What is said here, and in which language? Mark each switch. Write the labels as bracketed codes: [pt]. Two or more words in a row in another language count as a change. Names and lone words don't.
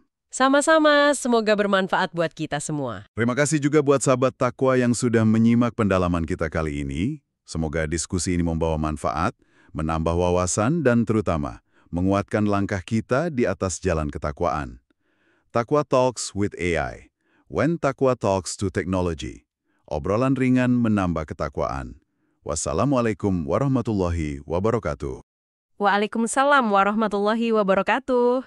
[id] Sama-sama, semoga bermanfaat buat kita semua. Terima kasih juga buat sahabat takwa yang sudah menyimak pendalaman kita kali ini. Semoga diskusi ini membawa manfaat, menambah wawasan, dan terutama menguatkan langkah kita di atas jalan ketakwaan. Takwa Talks with AI. When Takwa Talks to Technology. Obrolan ringan menambah ketakwaan. [ar] والسلام عليكم ورحمة الله وبركاته. وعليكم السلام ورحمة الله وبركاته.